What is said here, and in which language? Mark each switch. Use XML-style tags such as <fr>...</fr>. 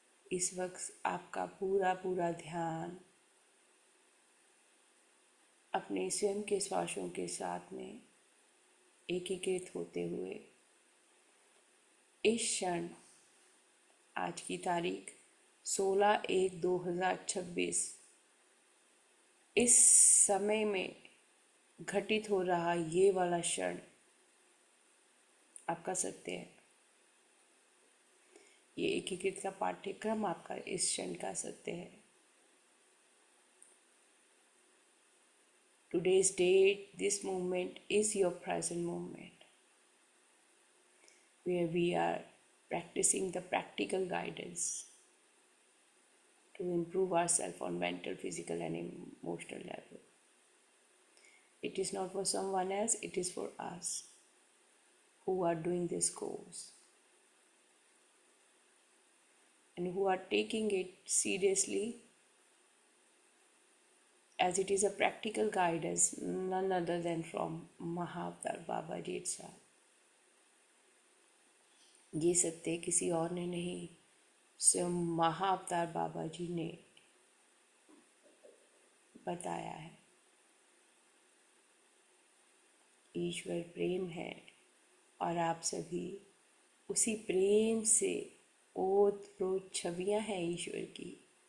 <hi>इस वक्त आपका पूरा पूरा ध्यान अपने स्वयं के श्वासों के साथ में एकीकृत होते हुए इस क्षण, आज की तारीख 16/1/2026, इस समय में घटित हो रहा ये वाला क्षण आपका सत्य है। ये एकीकृत का पाठ्यक्रम आपका इस क्षण का सत्य है।</hi> <en>Today's date, this moment is your present moment, where we are practicing the practical guidance to improve ourselves on mental, physical, and emotional level. It is not for someone else, it is for us who are doing this course and who are taking it seriously, as it is a practical guidance, none other than from Mahavatar Babaji itself.</en> <hi>ये सत्य किसी और ने नहीं, स्वयं महाअवतार बाबा जी ने बताया है। ईश्वर प्रेम है और आप सभी उसी प्रेम से ओतप्रोत छवियां हैं ईश्वर की।</hi>